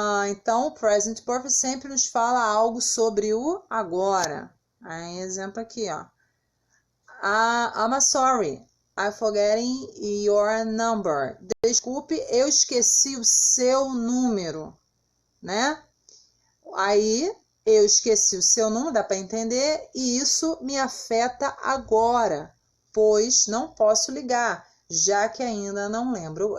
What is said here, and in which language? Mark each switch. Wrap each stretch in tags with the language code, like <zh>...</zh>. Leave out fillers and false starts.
<pt>Então, o present perfect sempre nos fala algo sobre o agora. Aí, exemplo aqui, ó.</pt> <en>I'm sorry, I'm forgetting your number.</en> <pt>Desculpe, eu esqueci o seu número, né? Aí, eu esqueci o seu número, dá para entender, e isso me afeta agora, pois não posso ligar, já que ainda não lembro.</pt>